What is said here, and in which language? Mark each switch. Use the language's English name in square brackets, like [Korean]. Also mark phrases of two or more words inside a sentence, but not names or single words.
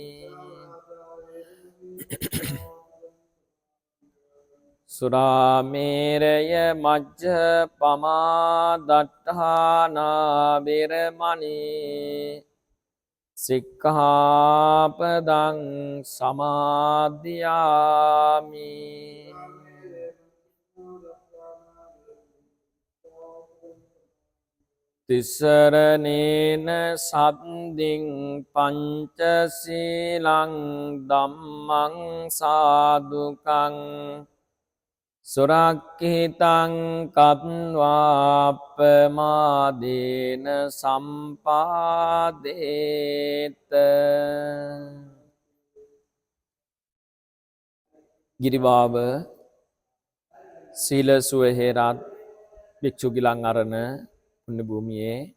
[Pali] සුරාමේරය මජ්ජපමා දට්ඨානා වේරමණී සික්ඛාපදං සමාදියාමි. තිසරණේන සද්දින් පංචශීලං ධම්මං සාදුකං සුරක්ඛිතං කତ୍වාප්පමාදේන සම්පාදේත. [Sinhala] ගිරිවාව සීල සුව හේරත් භික්ෂු ගිලන් අරණ පුණ්‍ය භූමියේ